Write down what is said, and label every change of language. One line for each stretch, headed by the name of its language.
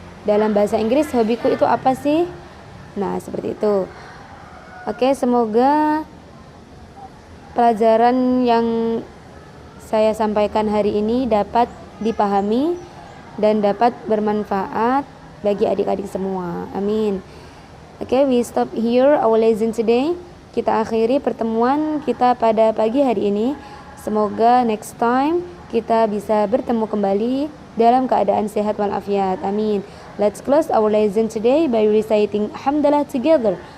Indonesian: Dalam bahasa Inggris, hobiku itu apa sih? Nah, seperti itu. Oke, semoga pelajaran yang saya sampaikan hari ini dapat dipahami dan dapat bermanfaat bagi adik-adik semua. Amin.
English: Oke, we stop here our lesson today.
Indonesian: Kita akhiri pertemuan kita pada pagi hari ini. Semoga
English: next time
Indonesian: kita bisa bertemu kembali dalam keadaan sehat walafiat. Amin.
English: Let's close our lesson today by reciting Hamdalah together.